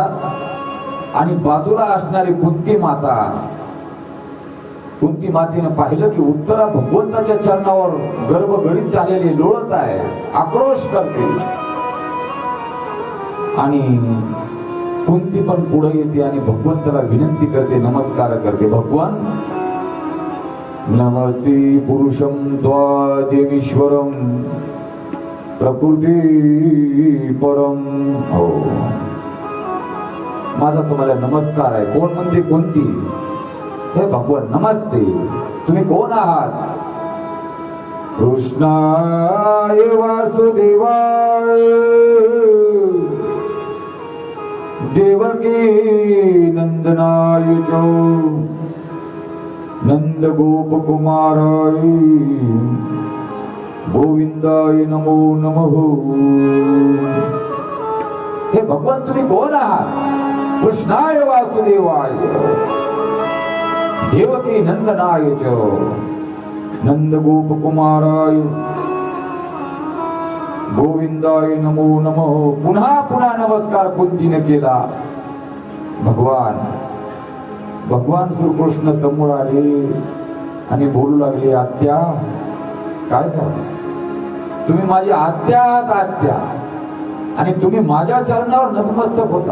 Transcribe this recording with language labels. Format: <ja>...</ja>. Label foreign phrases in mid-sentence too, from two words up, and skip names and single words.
<mr>आणि बाजूला असणारी कुंती माता, कुंती मातेने पाहिलं की उत्तरा भगवंताच्या चरणावर गर्भगळीत झालेली लोळत आहे, आक्रोश करते. आणि कुंती पण पुढे येते आणि भगवंताला विनंती करते, नमस्कार करते. भगवान,</mr> <sa>नमसी पुरुषम त्वा देवीश्वरम प्रकृती परम.</sa> <mr>हो, माझा तुम्हाला नमस्कार आहे. कोण म्हणते? कोणती? हे भगवान, नमस्ते. तुम्ही कोण आहात?</mr> <sa>कृष्णाय वासुदेवाय देवकी नंदनाय च नंद गोप कुमाराय गोविंदाय नमो नमः.</sa> <mr>हे भगवान, तुम्ही कोण आहात?</mr> <sa>कृष्णाय वासुदेवाय देवकी नंदनाय च नंद गोप कुमाराय गोविंदाय नमो नमः.</sa> <mr>पुन्हा पुन्हा नमस्कार कुंतीने केला. भगवान श्रीकृष्ण समोर आले आणि बोलू लागले, आत्या, काय करता? तुम्ही माझी आत्या आहात, आत्या, आणि तुम्ही माझ्या चरणावर नतमस्तक होता.</mr>